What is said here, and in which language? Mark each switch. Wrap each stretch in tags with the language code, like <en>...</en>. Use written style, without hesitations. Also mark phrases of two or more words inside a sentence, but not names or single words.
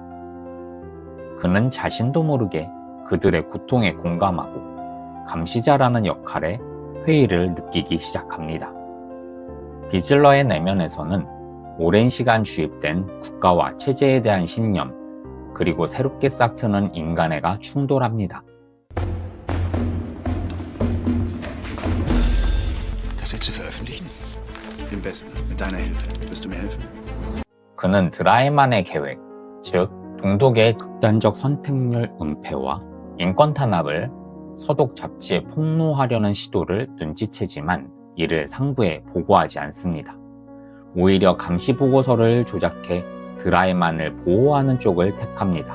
<ko>그는 자신도 모르게 그들의 고통에 공감하고 감시자라는 역할에 회의를 느끼기 시작합니다. 비즐러의 내면에서는 오랜 시간 주입된 국가와 체제에 대한 신념, 그리고 새롭게 싹트는 인간애가 충돌합니다.</ko> <de>Das jetzt zu veröffentlichen? Im besten. Mit deiner Hilfe. Wirst du mir helfen?</de> <ko>그는 드라이만의 계획, 즉 동독의 극단적 선택률 은폐와 인권 탄압을 서독 잡지에 폭로하려는 시도를 눈치채지만 이를 상부에 보고하지 않습니다. 오히려 감시 보고서를 조작해 드라이만을 보호하는 쪽을 택합니다.</ko>